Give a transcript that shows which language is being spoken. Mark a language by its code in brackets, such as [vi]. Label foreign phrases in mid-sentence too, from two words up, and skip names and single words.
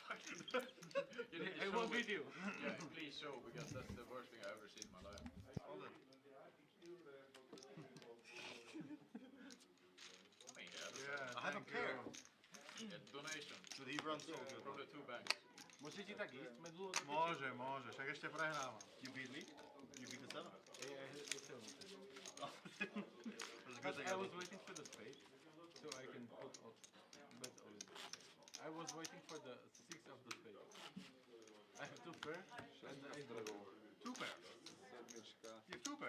[en] I will beat you. Yeah, please show, because that's the worst thing I've ever seen in my life. I have a pair. Yeah, donation. But he runs so good. From the 2 banks. [sk] Môže ti tak ísť medlu? Môže, však ešte prehrávam. [en] You beat me? You beat the seven? But I was waiting for the spade, so I can put off. But I was waiting for the 6 of the spade. I have 2 pair, and I draw. 2 pairs? You have 2 pairs?